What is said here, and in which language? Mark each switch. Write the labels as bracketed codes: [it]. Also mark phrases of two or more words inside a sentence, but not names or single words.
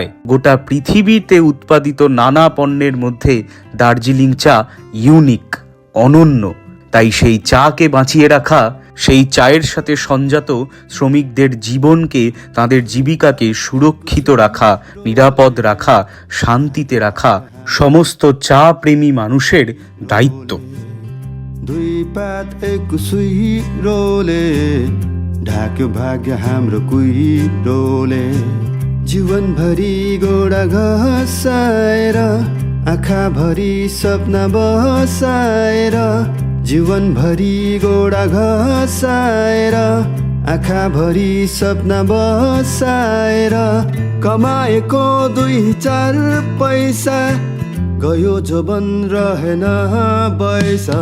[bn] গোটা পৃথিবীতে উৎপাদিত নানা পণ্যের মধ্যে দার্জিলিং চা ইউনিক, অনন্য। তাই সেই চাকে বাঁচিয়ে রাখা, সেই চায়ের সাথে সংযত শ্রমিকদের জীবনকে, তাদের জীবিকাকে সুরক্ষিত রাখা, নিরাপদ রাখা, শান্তিতে রাখা সমস্ত চা প্রেমী মানুষের দায়িত্ব। [ne] दुई पात एक सुइरोले ढाक्यो भाग्य हाम्रो कुहिरोले, जीवनभरि गोडा घसाएर आँखाभरि सपना बसाएर, जीवनभरि गोडा घसाएर आँखाभरि सपना बसाएर, कमाएको 2-4 पैसा गयो जोबन रहेन पैसा।